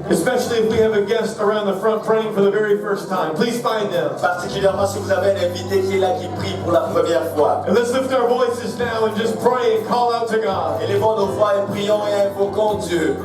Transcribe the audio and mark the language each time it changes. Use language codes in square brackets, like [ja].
[en] Especially if we have a guest around the front praying for the very first time. Please find them. [fr] Particulièrement si vous avez un invité qui est là, qui prie pour la première fois. [en] And let's lift our voices now and just pray and call out to God. [fr] Élevons nos voix et prions et invoquons Dieu.